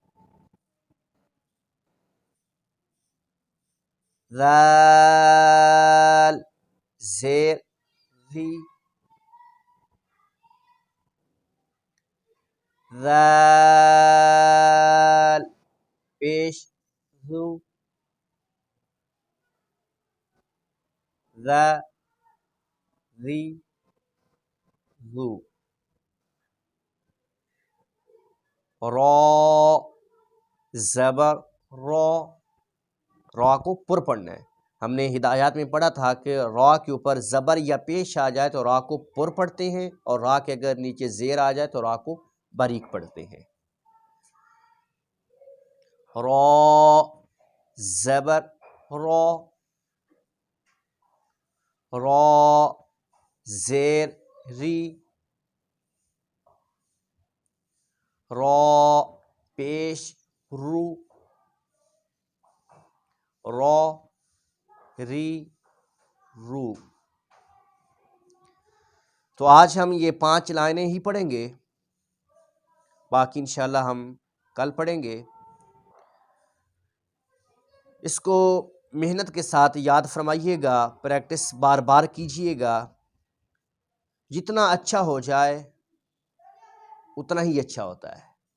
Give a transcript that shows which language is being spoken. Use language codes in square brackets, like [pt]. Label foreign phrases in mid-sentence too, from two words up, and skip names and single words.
[ur] ذال زیر ذی، ذال پیش ذو، ذا ذی ذو، رو زبر رو، را کو پر پڑھنا ہے۔ ہم نے ہدایات میں پڑھا تھا کہ را کے اوپر زبر یا پیش آ جائے تو را کو پر پڑھتے ہیں، اور را کے اگر نیچے زیر آ جائے تو را کو باریک پڑھتے ہیں۔ را زبر را، را زیر ری، را پیش رو، را ری رو۔ تو آج ہم یہ 5 لائنیں ہی پڑھیں گے، باقی انشاءاللہ ہم کل پڑھیں گے۔ اس کو محنت کے ساتھ یاد فرمائیے گا، پریکٹس بار بار کیجئے گا، جتنا اچھا ہو جائے اتنا ہی اچھا ہوتا ہے۔